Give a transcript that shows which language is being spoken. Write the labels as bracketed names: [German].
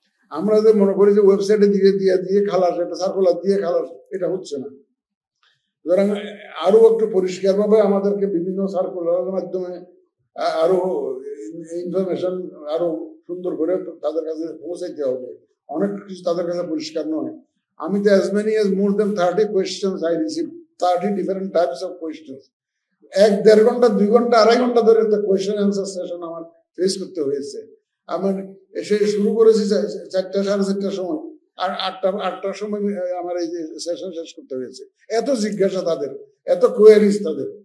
[Bangla] আমরা যে মনে করি যে ওয়েবসাইটে দিয়ে দিয়ে দিয়ে খালাস, একটা সার্কুলার দিয়ে খালাস, এটা হচ্ছে না। সুতরাং আরো একটু পরিষ্কারভাবে আমাদেরকে বিভিন্ন সার্কুলারের মাধ্যমে আরো ইনফরমেশন আরো সুন্দর করে তাদের কাছে পৌঁছাইতে হবে। অনেক কিছু তাদের কাছে পরিষ্কার নয়। আমি তো [English] as many as more than 30 questions I received, 30 different types of questions. [Bangla] 1-1.5 ঘন্টা 2 ঘন্টা 2.5 ঘন্টা ধরে তো কোয়েশ্চেন অ্যান্সার সেশন আমার ফেস করতে হয়েছে। আমার এসে শুরু করেছি 4টা 4:30টার সময়, আর 8টার সময় আমার এই যে সেশন শেষ করতে হয়েছে। এত জিজ্ঞাসা তাদের, এত কোয়ারিজ তাদের।